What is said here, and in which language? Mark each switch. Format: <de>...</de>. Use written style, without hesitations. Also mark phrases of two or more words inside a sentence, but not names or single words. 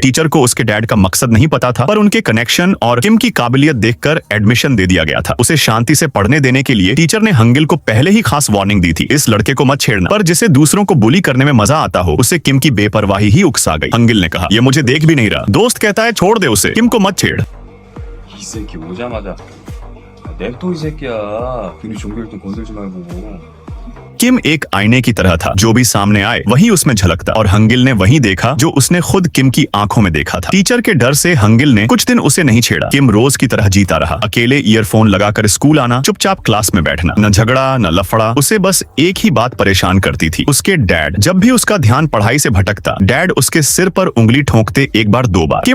<hi>टीचर को उसके डैड का मकसद नहीं पता था, पर उनके कनेक्शन और किम की काबिलियत देखकर एडमिशन दे दिया गया था। उसे शांति से पढ़ने देने के लिए टीचर ने हंगिल को पहले ही खास वार्निंग दी थी, इस लड़के को मत छेड़ना। पर जिसे दूसरों को बुली करने में मजा आता हो, उसे किम की बेपरवाही ही उकसा गई। हंगिल ने कहा, यह मुझे देख भी नहीं रहा। दोस्त कहता है छोड़ दे उसे, किम को मत छेड़।</hi> <ko>이 새끼 오자마자 냅둬 이 새끼야. 괜히 종교 1등 건들지 말고.</ko> <hi>किम एक आईने की तरह था, जो भी सामने आए वही उसमें झलकता, और हंगिल ने वही देखा जो उसने खुद किम की आंखों में देखा था। टीचर के डर से हंगिल ने कुछ दिन उसे नहीं छेड़ा। किम रोज की तरह जीता रहा, अकेले ईयरफोन लगाकर स्कूल आना, चुपचाप क्लास में बैठना, न झगड़ा न लफड़ा। उसे बस एक ही बात परेशान करती थी, उसके डैड। जब भी उसका ध्यान पढ़ाई से भटकता, डैड उसके सिर पर उंगली ठोंकते 1 बार 2 बार।</hi>